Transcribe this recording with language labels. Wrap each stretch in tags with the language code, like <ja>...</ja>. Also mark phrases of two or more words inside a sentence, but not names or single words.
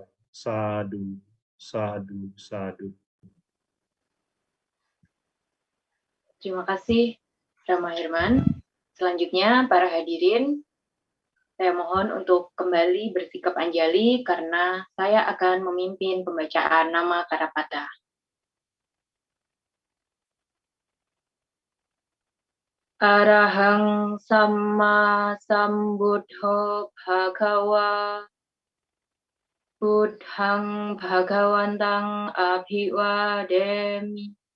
<pi>Sadu, sadu, sadu.</pi> <id>Terima kasih, Rama Herman. Selanjutnya, para hadirin, saya mohon untuk kembali bersikap anjali karena saya akan memimpin pembacaan nama Karapata.</id> <pi>Arahang Samma Sambuddho Bhagawa Buddhang Bhagawantang Abhiwademi</pi>